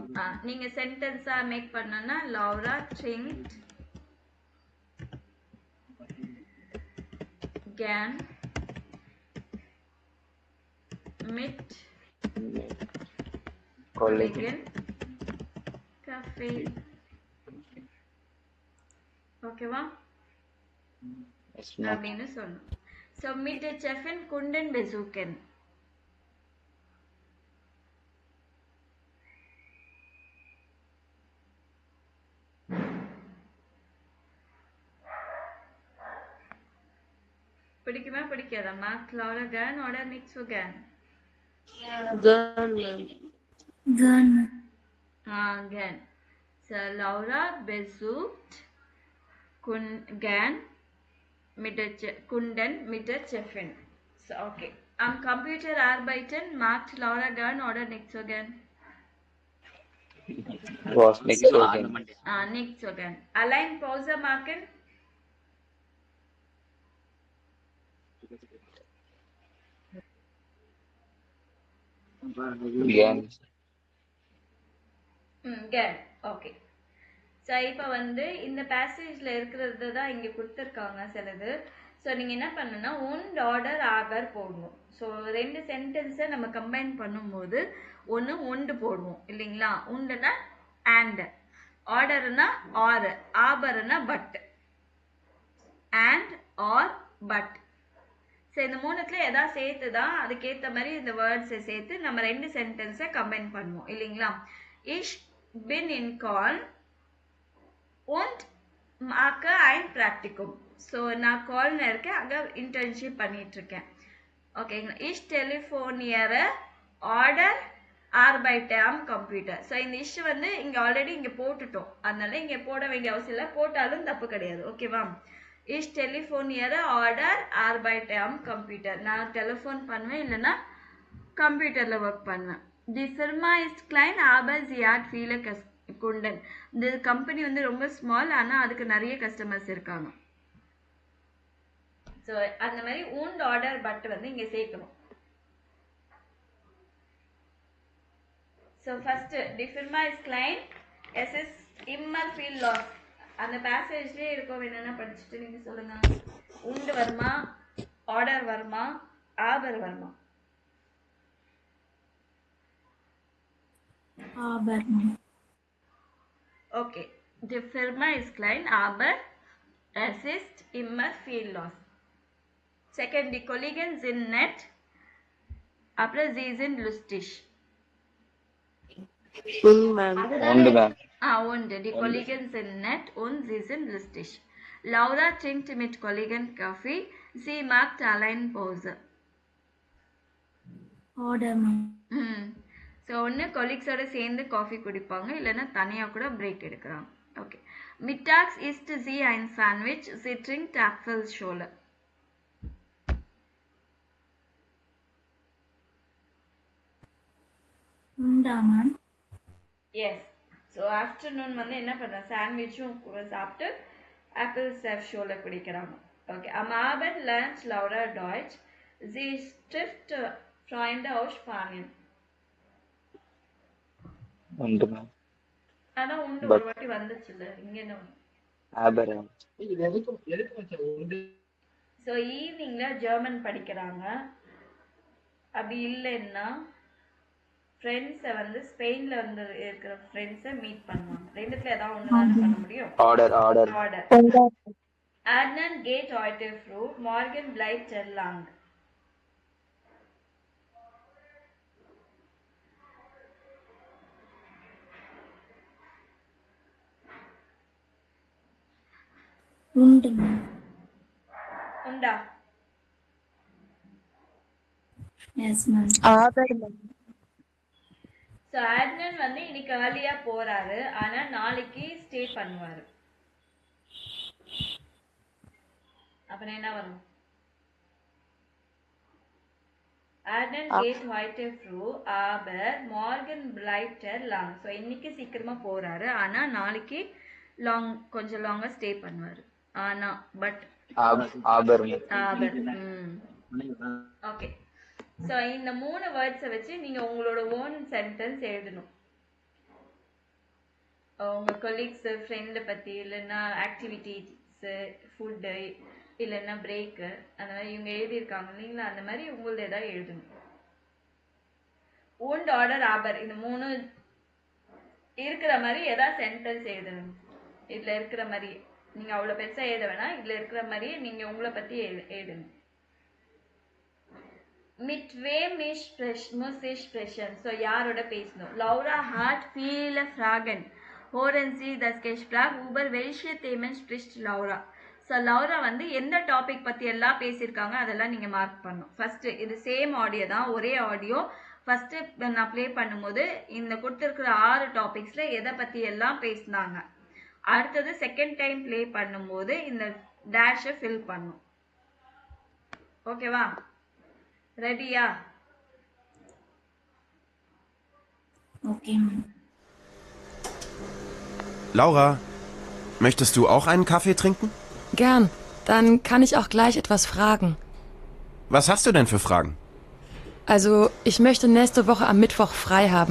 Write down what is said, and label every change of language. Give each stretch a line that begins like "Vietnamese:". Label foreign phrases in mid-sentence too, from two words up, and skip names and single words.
Tamil: நீங்க சென்டென்ஸா மேக் பண்ணனா லௌரா
German: trinkt gern mit Kollegen Kaffee.
Tamil: ஓகேவா? அப்படின்னு சொல்லணும்.
German: ஸோ mit der Chefin Kunden besuchen.
Tamil: பிடிக்குமா பிடிக்காதா?
German: மார்க் Laura gern oder nicht so gern. Gern. So Laura besucht Kunden mit der Chefin. So okay. Am Computer arbeiten macht Laura gern oder nicht so gern? Was nicht so gern. Nicht so gern. Allein Pause machen? Gern. Gern. Okay.
Tamil: ஸோ இப்போ வந்து இந்த பேசேஜில் இருக்கிறது தான் இங்கே கொடுத்துருக்காங்க சிலது. ஸோ நீங்கள் என்ன பண்ணணும்னா
German: und oder aber
Tamil: போடணும். ஸோ ரெண்டு சென்டென்ஸை நம்ம கம்பைன் பண்ணும்போது ஒன்று உண்டு போடுவோம் இல்லைங்களா? உண்டுனா அண்ட், ஆர்டர்னா ஆர், ஆபர்னா பட்.
English: and or but.
Tamil: ஸோ இந்த மூணுத்துல எதாவது சேர்த்து தான் அதுக்கேற்ற மாதிரி இந்த வேர்ட்ஸை சேர்த்து நம்ம 2 சென்டென்ஸை கம்பைன் பண்ணுவோம் இல்லைங்களா.
German: Ich bin in Köln und mache ein Praktikum.
Tamil: ஸோ நான் கால்ல இருக்கேன், அங்கே இன்டர்ன்ஷிப் பண்ணிட்டு இருக்கேன். ஓகேங்களா.
German: Ich telefoniere order arbeite am Computer.
Tamil: ஸோ இந்த இஷ் வந்து இங்கே ஆல்ரெடி இங்கே போட்டுட்டோம், அதனால இங்கே போட வேண்டிய அவசியம் இல்லை, போட்டாலும் தப்பு கிடையாது. ஓகேவா.
German: Ich telefoniere order arbeite am Computer.
Tamil: நான் டெலிஃபோன் பண்ணுவேன், இல்லைன்னா கம்ப்யூட்டரில் ஒர்க் பண்ணுவேன்.
German: Die Firma ist klein, aber sie hat viele Kunden.
Tamil: இந்த கம்பெனி வந்து ரொம்ப ஸ்மால், ஆனால் அதுக்கு நிறைய கஸ்டமர்ஸ் இருக்காங்க. ஸோ அந்த மாதிரி
German: und order
Tamil: but வந்து இங்கே சேர்க்கணும்.
German: ஸோ ஃபர்ஸ்ட் die Firma ist klein, es ist immer viel los.
Tamil: அந்த பேசேஜ்லேயே இருக்கும், என்னென்ன படிச்சுட்டு நீங்கள் சொல்லுங்க. உண்டு வருமா, ஆர்டர் வருமா, ஆபர் வருமா?
German: Aber. Okay. Die Firma ist klein, aber es ist immer viel los. Second, die Kollegen sind nett, aber sie sind lustig. Und, ma'am. Und die Kollegen sind nett und sie sind lustig. Laura trinkt mit Kollegen Kaffee, sie macht allein Pause. Order.
Tamil: ஸோ ஒன்று கொலீக்ஸோட சேர்ந்து காஃபி குடிப்பாங்க, இல்லைன்னா தனியாக கூட பிரேக் எடுக்கிறாங்க. ஓகே.
German: Mittags isst sie ein Sandwich, sie trinkt Apfelschorle. Undaman.
Tamil: எஸ். ஸோ ஆஃப்டர்நூன் வந்து என்ன பண்ணுறேன், சாண்ட்விச்சும் சாப்பிட்டு ஆப்பிள் ஷோல குடிக்கிறாங்க. ஓகே.
German: Am Abend lernt Laura Deutsch, sie trifft Freunde aus Spanien. Und, ma'am.
Tamil: ஆனா உண்டு ஒரு வாட்டி வந்துச்சு இல்ல, இங்க என்ன?
German: Aber.
Tamil: ஸோ ஈவினிங்ல ஜெர்மன் படிக்கிறாங்க. அப்படி இல்லைன்னா ஃப்ரெண்ட்ஸை வந்து ஸ்பெயின்ல வந்து இருக்கிற ஃப்ரெண்ட்ஸை மீட் பண்ணுவாங்க. ரெண்டுத்துல ஏதாவது ஒன்று தானே பண்ண முடியும்.
German: Order. Adnan geht heute früh, morgen bleibt er lang.
Tamil: உண்டா?
English: Yes, ma'am.
German: Aber.
Tamil: ஸோ ஆட்னன் வந்து இன்னைக்கு ஏர்லியா போறாரு, ஆனா நாளைக்கு ஸ்டே பண்ணுவாரு. அப்புறம் என்ன வரும்?
German: Adnan geht heute früh, aber morgen bleibt er lang.
Tamil: ஸோ இன்னைக்கு சீக்கிரமா போறாரு, ஆனா நாளைக்கு கொஞ்சம் லாங்கா ஸ்டே பண்ணுவாரு. ஆனா பட்
German: Aber.
Tamil: ஓகே. ஸோ இந்த 3 வேர்ட்ஸை வச்சு நீங்க உங்களோட ஓன் சென்டென்ஸ் எழுதணும். உங்க கொலீக்ஸ், ஃப்ரெண்டை பத்தி, இல்லைன்னா ஆக்டிவிட்டிஸ், ஃபுட்டு, இல்லைன்னா பிரேக்கு, அந்த மாதிரி இவங்க எழுதியிருக்காங்க இல்லைங்களா, அந்த மாதிரி உங்களது ஏதாவது எழுதணும்.
German: und order aber
Tamil: இந்த 3 இருக்கிற மாதிரி ஏதாவது சென்டென்ஸ் எழுதணும். இதுல இருக்கிற மாதிரி நீங்க அவ்வளவு பெருசா எழுத வேணாம், இதுல இருக்கிற மாதிரி நீங்க உங்களை பத்தி எழுதணும்.
German: Mit wem muss ich sprechen?
Tamil: So யாரோட பேசணும்?
German: Laura hat viele Fragen. Hören Sie das Gespräch, über welche Themen spricht Laura?
Tamil: ஸோ லௌரா வந்து எந்த டாபிக் பற்றி எல்லாம் பேசியிருக்காங்க அதெல்லாம் நீங்கள் மார்க் பண்ணணும். ஃபஸ்ட்டு இது சேம் ஆடியோ தான், ஒரே ஆடியோ. ஃபஸ்ட்டு நான் ப்ளே பண்ணும்போது இந்த கொடுத்துருக்குற 6 டாபிக்ஸில் எதை பற்றி எல்லாம் பேசினாங்க. அடுத்தது செகண்ட் டைம் ப்ளே பண்ணும்போது இந்த டேஷை ஃபில் பண்ணும். ஓகேவா? ரெடியா?
German: Okay. Laura, möchtest du auch einen Kaffee trinken? Gern. Dann kann ich auch gleich etwas fragen. Was hast du denn für Fragen? Also, ich möchte nächste Woche am Mittwoch frei haben.